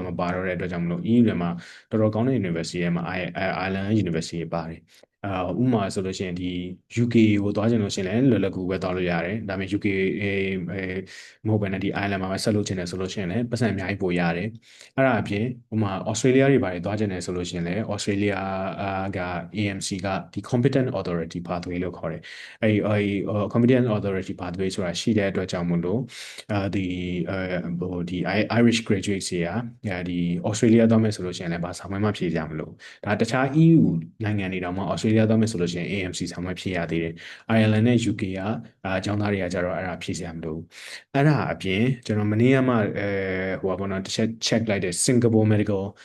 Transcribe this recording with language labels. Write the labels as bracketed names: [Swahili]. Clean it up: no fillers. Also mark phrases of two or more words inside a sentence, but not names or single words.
[Burmese] မပါတော့တဲ့အတွက်ကြောင့်မလို့ EU ထဲမှာတော်တော်ကောင်းတဲ့ University ထဲမှာ Ireland University ပါတယ်ဥပမာဆိုလို့ရှိရင်ဒီ UK ကိုသွားချင်လို့ရှိရင်လည်းလွယ်လွယ်ကူကူပဲသွားလို့ရတယ်ဒါပေမဲ့ UK မဟုတ်ဘဲနဲ့ဒီ Ireland မှာပဲဆက်လုပ်ချင်တယ်ဆိုလို့ရှိရင်လည်းပတ်စံအများကြီးပိုရတယ်အဲ့ဒါအပြင်ဥပမာ Australia တွေပါတယ်သွားချင်တယ်ဆိုလို့ရှိရင်လည်း Australia က AMC ကဒီ [English] competent authority pathway [Burmese] လို့ခေါ်တယ်အဲ့ဒီ [English] competent authority pathway [Burmese] ဆိုတာရှိတဲ့အတွက်ကြောင့်မို့လို့ဒီ [English] Irish graduates [Burmese] တွေကဒီ Australia သွားမယ်ဆိုလို့ရှိရင်လည်းဘာဆောင်မှဖြေကြမလို့ဒါတခြား EU နိုင်ငံတွေတောင်မှ Australia သွားမယ်ဆိုလို့ရှိရင် AMC ဆောင်မှဖြေရသေးတယ် Ireland နဲ့ UK ကအကြောင်းသားတွေကကြတော့အဲ့ဒါဖြေစရာမလိုဘူးအဲ့ဒါအပြင်ကျွန်တော်မနေ့ကမှဟိုပါဘောနော်တစ်ချက် check လိုက်တဲ့ Singapore Medical